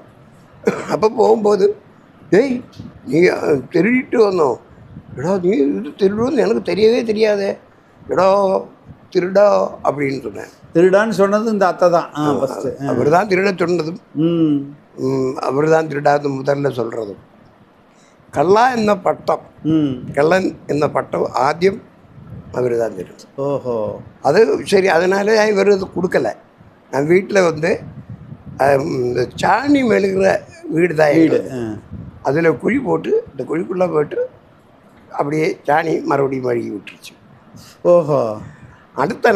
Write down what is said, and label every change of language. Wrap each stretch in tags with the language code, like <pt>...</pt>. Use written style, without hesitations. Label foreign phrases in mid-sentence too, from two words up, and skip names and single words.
<ta>அப்போ போகும்போது டேய் நீ திருடிட்டு வந்தோம், எடா நீ இது திருடுன்னு எனக்கு தெரியவே தெரியாதே, எடா திருடா அப்படின்னு சொன்னேன். திருடான்னு சொன்னது இந்த அத்தை தான். அவர் தான் திருட சொன்னதும் அவர் தான் திருடாது முதல்ல சொல்கிறதும்.</ta> <ml>கள்ளன் എന്ന പട്ടം ആദ്യം അവർ தான் തരും.</ml> <ta>ஓஹோ, அது சரி. அதனால இவர் இது கொடுக்கல. நான் வீட்டில் வந்து இந்த சாணி மெழுகிற வீடு தான். அதில் குழி போட்டு இந்த குழிக்குள்ளே போட்டு அப்படியே சாணி மறுபடியும் மழுகி விட்டுருச்சு. ஓஹோ, அடுத்த</ta>